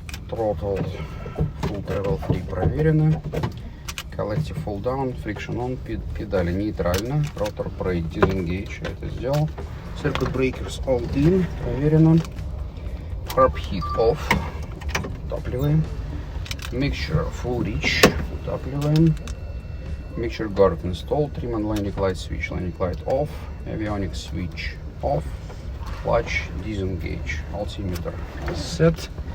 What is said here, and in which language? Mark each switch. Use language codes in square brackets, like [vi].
[en] Throttle full travel free [ru] проверено. [en] Collective full down, friction on, [ru] педали нейтрально. [en] Rotor brake disengage, [ru] я это сделал. [en] Circuit breakers all in, [ru] проверено. [en] Carb heat off, [ru] утапливаем. [en] Mixture full reach, [ru] утапливаем. [en] Mixture guard installed, trim and landing light switch, landing light off. Avionics switch off. Clutch disengage, altimeter set.